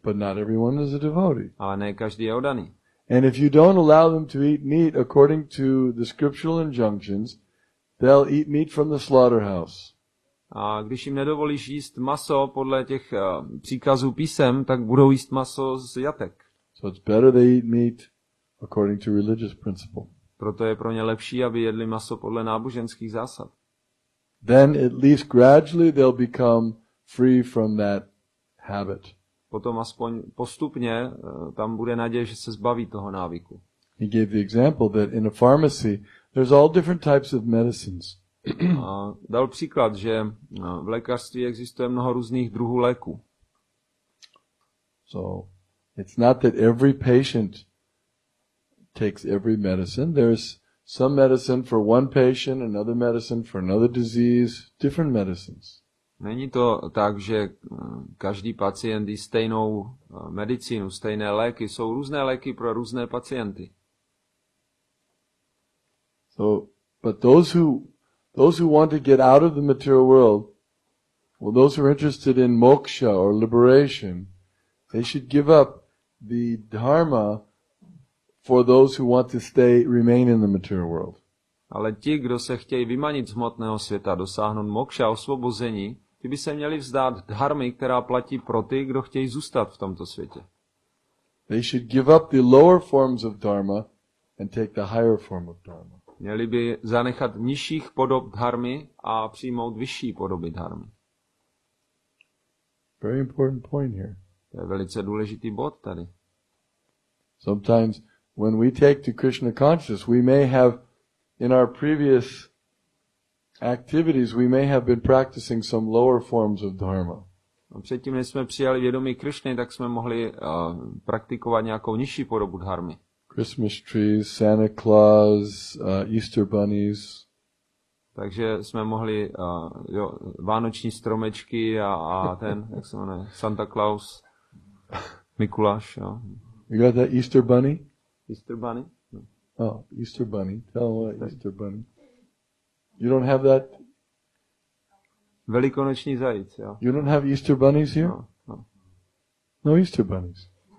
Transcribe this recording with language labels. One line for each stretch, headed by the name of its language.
English: But not everyone is a devotee.
Czech: Ale ne každý je oddaný.
English: And if you don't allow them to eat meat according to the scriptural injunctions, they'll eat meat from the slaughterhouse.
Czech: A když jim nedovolíš jíst maso podle těch příkazů písem, tak budou jíst maso z jatek.
English: So it's better they eat meat according to religious principle.
Czech: Proto je pro ně lepší, aby jedli maso podle náboženských zásad.
English: Then at least gradually they'll become free from that habit.
Czech: Potom aspoň postupně tam bude naděje, že se zbaví toho návyku.
English: He gave the example that in a pharmacy there's all different types of medicines.
Czech: A dal příklad, že v lékařství existuje mnoho různých druhů léků.
English: So it's not that every patient takes every medicine. There's some medicine for one patient, another medicine for another disease, different medicines.
Czech: Není to tak, že každý pacient jí stejnou medicínu, stejné léky. Jsou různé léky pro různé pacienty.
English: So, but those who want to get out of the material world, well, those who are interested in moksha or liberation, they should give up the dharma for those who want to remain in the material world.
Czech: Ale ti, kdo se chtějí vymanit z hmotného světa, dosáhnout mokša, osvobození, ty by se měli vzdát dharmy, která platí pro ty, kdo chtějí zůstat v tomto světě.
English: They should give up the lower forms of dharma and take the higher form of dharma.
Czech: Měli by zanechat nižších podob dharmy a přijmout vyšší podoby dharmy.
English: Very important point here.
Czech: To je velice důležitý bod tady.
English: Sometimes when we take to Krishna consciousness, we may have in our previous activities, we may have been practicing some lower forms of dharma.
Czech: A předtím, než jsme přijali vědomí Krishny, tak jsme mohli praktikovat nějakou nižší podobu dharmy.
English: Christmas trees, Santa Claus, Easter bunnies.
Czech: Takže jsme mohli vánoční stromečky a ten, jak se jmenuje, Santa Claus, Mikuláš. Jo.
English: You got that Easter bunny? Easter bunny? No. Oh, Easter bunny. Tell them what Easter bunny. You don't have that?
Czech: Velikonoční zajíc, jo.
English: You don't have Easter bunnies here? No, no. No Easter bunnies.